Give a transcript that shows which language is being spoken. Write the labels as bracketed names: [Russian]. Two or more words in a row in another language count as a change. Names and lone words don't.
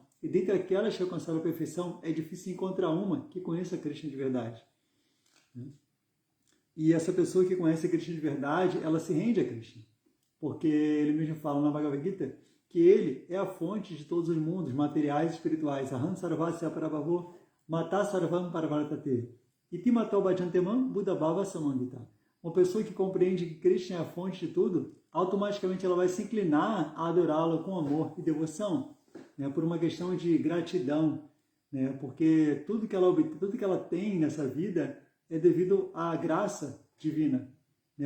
[Portuguese] E dentre aquelas que alcançaram a perfeição, é difícil encontrar uma que conheça a Krishna de verdade. E essa pessoa que conhece a Krishna de verdade, ela se rende a Krishna. Porque ele mesmo fala na Bhagavad Gita que ele é a fonte de todos os mundos, materiais e espirituais. [Sanskrit] अहं सर्वस्य प्रभवो मत्तः सर्वं प्रवर्तते. इति मत्वा भजन्ते मां बुधा भाव समन्विताः. [Portuguese] Uma pessoa que compreende que Krishna é a fonte de tudo, automaticamente ela vai se inclinar a adorá-lo com amor e devoção, né? Por uma questão de gratidão, né? Porque tudo que ela tem nessa vida é devido à graça divina, né?